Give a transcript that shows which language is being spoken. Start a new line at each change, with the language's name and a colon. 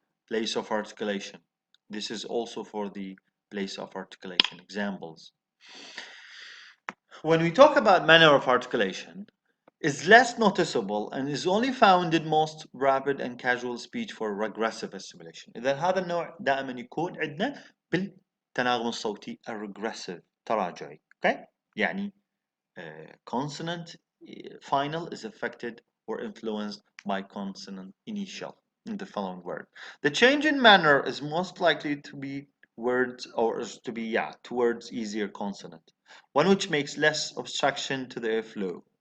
English: Place of articulation. This is also for the place of articulation examples. When we talk about manner of articulation, is less noticeable and is only found in most rapid and casual speech for regressive assimilation.
Arabic: إذا هذا النوع دائما يكون عندنا بالتناغم الصوتي الريجريسيف تراجعي.
English: Okay? يعني consonant final is affected or influenced by consonant initial in the following word. The change in manner is most likely to be words or to be towards easier consonant, one which makes less obstruction to the airflow.